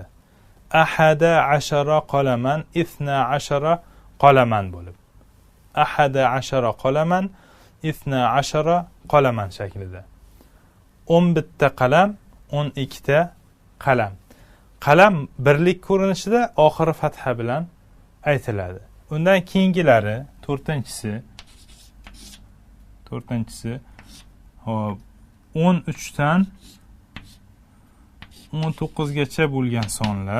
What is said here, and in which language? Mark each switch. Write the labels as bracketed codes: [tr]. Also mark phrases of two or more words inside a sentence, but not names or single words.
[ar] أحد عشر قلما، اثنا عشر قلما bo'lib. أحد عشر قلما، اثنا عشر قلما shaklida. [uz] 11 ta qalam, 12 ta qalam. Qalam birlik ko'rinishida oxiri fatha bilan aytiladi. Undan keyingilari 4-tinchisi 13 dan 19 gacha bo'lgan sonlar.